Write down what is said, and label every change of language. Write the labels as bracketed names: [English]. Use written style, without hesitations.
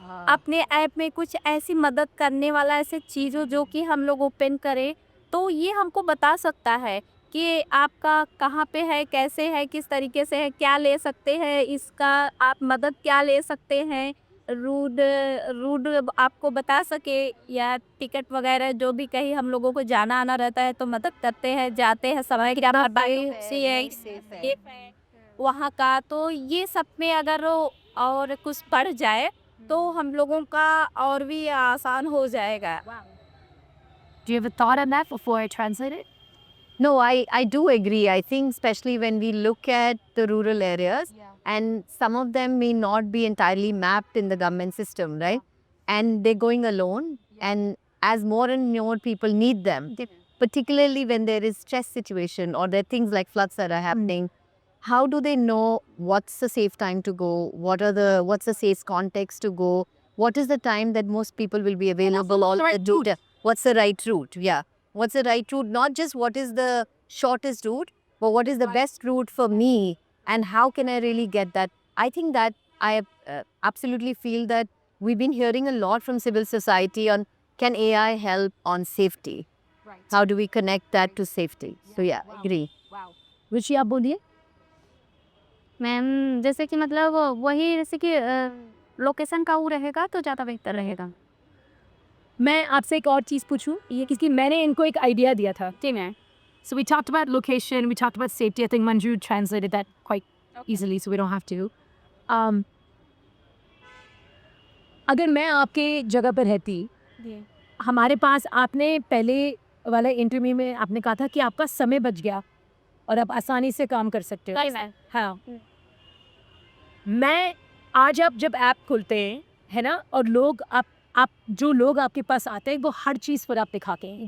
[Hindi] अपने ऐप में कुछ ऐसी मदद करने वाला ऐसे चीज़ हो जो कि हम लोग ओपन करें तो ये हमको बता सकता है कि आपका कहाँ पे है, कैसे है, किस तरीके से है, क्या ले सकते हैं, इसका आप मदद क्या ले सकते हैं, रूट रूट आपको बता सके, या टिकट वगैरह जो भी कहीं हम लोगों को जाना आना रहता है तो मदद करते हैं, जाते हैं समय क्या सेफ है वहाँ का। तो ये सब में अगर और कुछ बढ़ जाए तो हम लोगों का और भी आसान हो जाएगा। [English] Do you have a thought on that before I translate it? No, I do agree. I think especially when we look at the rural areas and some of them may not be entirely mapped in the government system, right? And they're going alone and as more and more people need them, particularly when there is stress situation or there are things like floods that are happening, how do they know what's the safe time to go? What's the safe context to go? What is the time that most people will be available? All the right the data. What's the right route? Yeah. What's the right route? Not just what is the shortest route, but what is the best route for me and how can I really get that? I think that I absolutely feel that we've been hearing a lot from civil society on can AI help on safety? Right. How do we connect that to safety? So yeah, Wow. agree. Wow. [Hindi] रुचि आप बोलिए. Ma'am जैसे कि मतलब वही जैसे कि location का वो रहेगा तो ज़्यादा बेहतर रहेगा। मैं आपसे एक और चीज़ पूछूं ये क्योंकि मैंने इनको एक आइडिया दिया था. जी ma'am. [English] So we talked about location, we talked about safety. I think Manju translated that quite easily, so we don't have to. [Hindi] अगर मैं आपके जगह पर रहती, हमारे पास आपने पहले वाले इंटरव्यू में आपने कहा था कि आपका समय बच गया और आप आसानी से काम कर सकते हो. सही मैम। हाँ. मैं आज आप जब ऐप खोलते हैं, है ना, और लोग आप जो लोग आपके पास आते हैं वो हर चीज़ पर आप दिखाते हैं.